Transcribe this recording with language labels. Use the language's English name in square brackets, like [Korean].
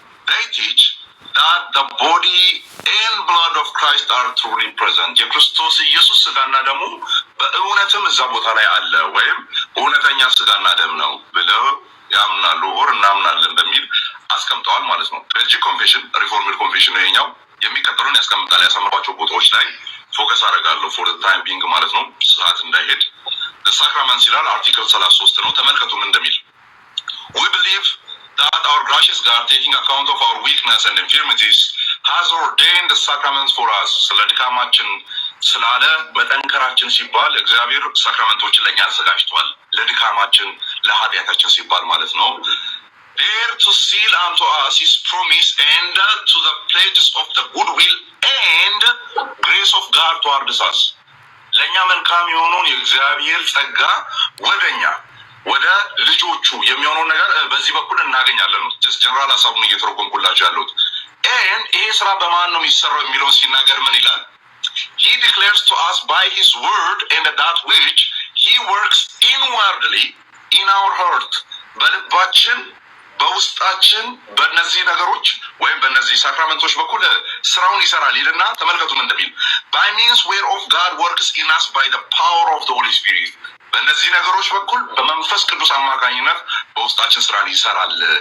[English] they teach that the body and blood of Christ are truly present [Amharic] የክርስቶስ ኢየሱስ ስጋና ደሙ በእውነትም እዛ ቦታ ላይ አለ ወይም እውነተኛ ስጋና ደም ነው ብለው ያምናሉ or እናምናለን በሚል አስቀምጠዋል ማለት ነው። በዚህ ኮንፌሽን ሪፎርምድ ኮንፌሽን ነው የሚከተሉን ያስቀምጣል። ያሰማባቸው ቦታዎች ላይ ፎከስ አደርጋለሁ [English] for the time being [Amharic] ማለት ነው ሰዓት እንዳይሄድ። [English] the sacraments [Amharic] ይላል አርቲክል 33 ነው። ተመልከቱ ምን እንደሚል [English] we believe that our gracious God, taking account of our weakness and infirmities, has ordained the sacraments for us. [Amharic] ስለ ድካማችን ስላለ በጠንከራችን ሲባል እግዚአብሔር ሳክራመንቶችን ለኛ አዘጋጅቷል። ለድካማችን ለኃጢአታችን ሲባል ማለት ነው። [English] there to seal unto us his promise and to the pledges of the goodwill and grace of God towards us. [Amharic] ለኛ መልካም የሆነውን የእግዚአብሔር ጸጋ ወደኛ ወደ ልጆቹ የሚሆነው ነገር በዚህ በኩል እናገኛለን ነው። ጀስት ጀነራል ሐሳቡን እየተረጎምኩላችሁ ያለሁት and ይሄ ስራ በማን ነው የሚሰራው የሚለውን ሲናገር ምን ይላል? [English] he declares to us by his word and that which he works inwardly in our heart [Amharic] በልባችን በውስጣችን በእነዚህ ነገሮች ወይም በእነዚህ ሳክራመንቶች በኩል ስራውን ይሰራል ይልና ተመልከቱ ምን እንደሚል [English] by means whereof God works in us by the power of the Holy Spirit [Amharic] በእነዚህ ነገሮች በኩል በመንፈስ ቅዱስ አማካኝነት በውስጣችን ስራን ይሰራል።